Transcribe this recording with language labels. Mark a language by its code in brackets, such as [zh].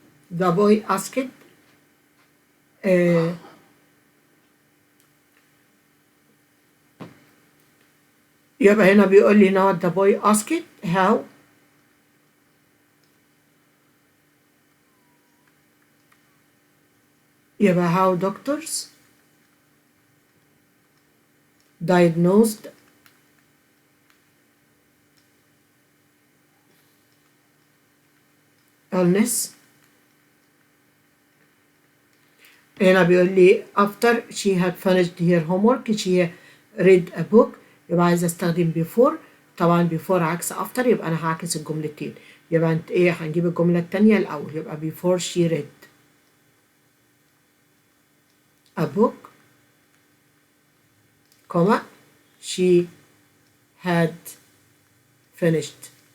[en] The boy asked [ar] يبقى هنا بيقول لي [en] now the boy asked how يبقى how doctors diagnosed illness. [ar] هنا بيقول لي [en] after she had finished her homework she read a book. [ar] يبقى عايزة استخدم [en] before. [ar] طبعا before عكس after، يبقى انا هعكس الجملتين. يبقى انت ايه، هنجيب الجملة التانية الاول. يبقى [en] before she read a book comma she had finished.